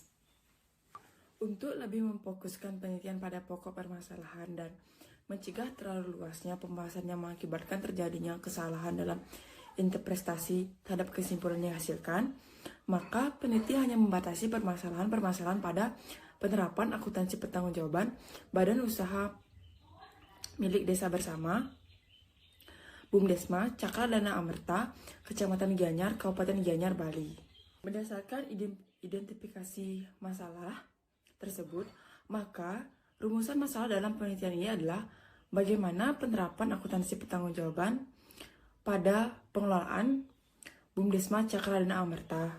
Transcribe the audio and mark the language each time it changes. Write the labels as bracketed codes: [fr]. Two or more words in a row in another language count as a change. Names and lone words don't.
[id] Untuk lebih memfokuskan penelitian pada pokok permasalahan dan mencegah terlalu luasnya pembahasan yang mengakibatkan terjadinya kesalahan dalam interpretasi terhadap kesimpulan yang dihasilkan, maka peneliti hanya membatasi permasalahan-permasalahan pada penerapan akuntansi pertanggungjawaban Badan Usaha Milik Desa Bersama BUMDesma Cakra Dana Amerta, Kecamatan Gianyar, Kabupaten Gianyar, Bali. Berdasarkan identifikasi masalah tersebut, maka rumusan masalah dalam penelitian ini adalah bagaimana penerapan akuntansi pertanggungjawaban pada pengelolaan BUMDesma Cakra Dana Amerta.